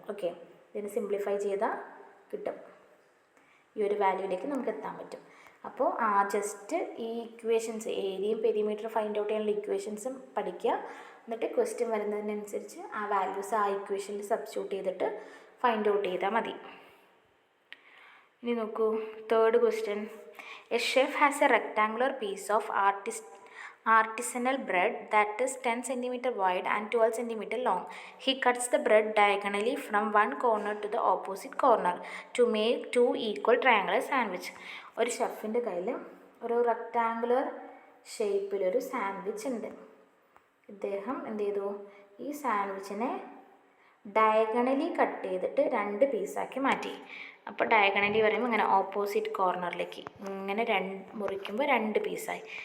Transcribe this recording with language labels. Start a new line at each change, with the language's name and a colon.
Malayalam: Okay, ഇതിന് simplify ചെയ്താൽ കിട്ടും, ഈ ഒരു വാല്യൂയിലേക്ക് നമുക്ക് എത്താൻ പറ്റും. അപ്പോൾ ജസ്റ്റ് ഈ ഇക്വേഷൻസ്, ഏരിയയും പെരിമീറ്റർ ഫൈൻഡ് ഔട്ട് ചെയ്യാനുള്ള ഇക്വേഷൻസും പഠിക്കുക. എന്നിട്ട് ക്വസ്റ്റ്യൻ വരുന്നതിനനുസരിച്ച് ആ വാല്യൂസ് ആ ഇക്വേഷനിൽ സബ്സ്റ്റിറ്റ്യൂട്ട് ചെയ്തിട്ട് ഫൈൻഡ് ഔട്ട് ചെയ്താൽ മതി. ഇനി നോക്കൂ, third question.
English: A chef has a rectangular piece of artisanal bread that is 10 cm wide and 12 cm long. He cuts the bread diagonally from one corner to the opposite corner to make 2 equal triangular sandwich.
Malayalam: ഒരു ഷെഫിൻ്റെ കയ്യിൽ ഒരു rectangular ഷേപ്പിലൊരു sandwich ഉണ്ട്. ഇദ്ദേഹം എന്ത് ചെയ്തു, ഈ സാൻഡ്വിച്ചിനെ diagonally cut ചെയ്തിട്ട് 2 പീസാക്കി മാറ്റി. അപ്പോൾ ഡയഗണലി പറയുമ്പോൾ ഇങ്ങനെ ഓപ്പോസിറ്റ് കോർണറിലേക്ക് ഇങ്ങനെ മുറിക്കുമ്പോൾ 2 പീസായി.